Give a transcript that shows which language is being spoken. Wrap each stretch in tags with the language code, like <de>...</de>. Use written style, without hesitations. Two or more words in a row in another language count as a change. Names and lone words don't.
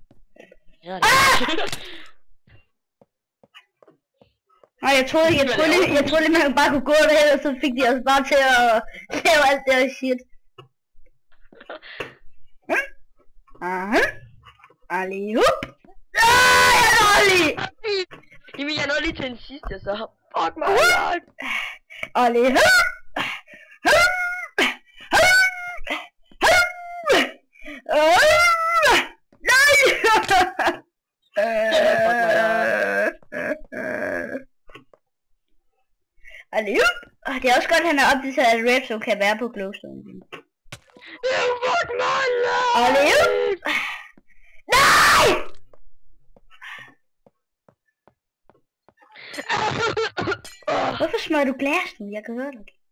<da>Nej, jeg troede lige, man bare kunne gå derhen, og så fik de os bare til at lave alt det her shit. Allihop! Jeg er dårlig! Emil, jeg nåede lige til en sidste, så fuck mig. Allihop! Nej! Allihop! Det er også godt, at han har opdateret, at Redstone kan være på glowstone. Fuck mig! Allihop! Nej! Hvorfor smører du glas nu? Jeg kan høre dig.</da>